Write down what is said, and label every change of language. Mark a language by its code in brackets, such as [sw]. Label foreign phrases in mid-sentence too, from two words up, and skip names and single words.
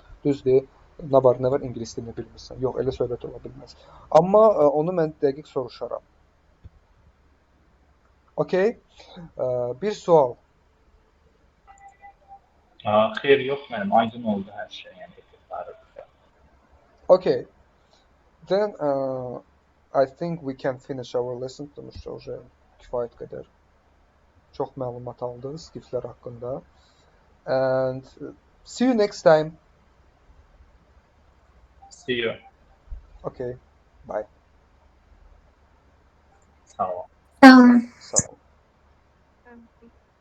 [az] Düzdür, nə var, İngilis dilini bilmirsən. Yox, elə söhbət ola bilməz. Amma onu mən dəqiq soruşaram. Okey. Bir sual. Xeyr, yox mənim, aydın oldu hər şey, yəni effektləri. Okay. [en] Then I think we can finish our lesson. [az] Sonuçta kifayət qədər çox məlumat aldıq skiflər haqqında. [en] And see you next time. See you. Okay. Bye. [az] Sağ ol. Tamam. Sağ ol.